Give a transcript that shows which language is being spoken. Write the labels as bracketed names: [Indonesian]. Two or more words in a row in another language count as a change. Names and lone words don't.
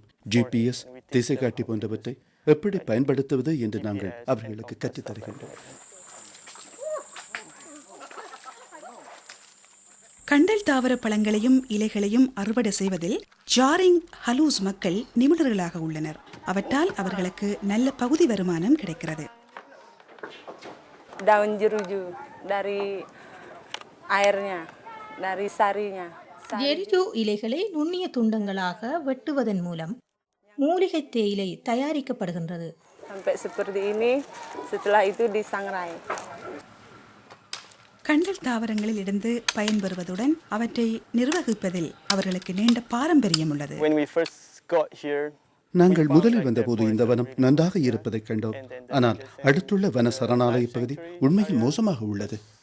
[Tamil] GPS, திசைகாட்டி போன்றவற்றை எப்படி பயன்படுத்துவது என்று நாங்கள் அவர்களுக்கு கற்றுத் தருகின்றோம். கண்டல் தாவர பழங்களையும் இலைகளையும் அறுவடை செய்வதில் ஜாரிங் ஹலூஸ் மக்கள் நிபுணர்களாக உள்ளனர். அவற்றால் அவர்களுக்கு நல்ல பகுதி வருமானம் கிடைக்கிறது. [Malay] daun jeruju dari airnya, dari sarinya. [Tamil] ஜெரிஜோ இலைகளை நுண்ணிய துண்டங்களாக வெட்டுவதன் மூலம் மூலிகை தேயிலை தயாரிக்கப்படுகின்றது. [Malay] Sampai seperti ini, setelah itu disangrai. [Tamil] கண்டல் தாவரங்களில் இருந்து பயன்பெறுவதுடன் அவற்றை நிர்வகிப்பதில் அவர்களுக்கு நீண்ட பாரம்பரியம் உள்ளது. நாங்கள் முதலில் வந்தபோது இந்த வனம் நன்றாக இருப்பதைக் கண்டோம். ஆனால் அடுத்துள்ள வன சரணாலய பகுதி உண்மையில் மோசமாக உள்ளது.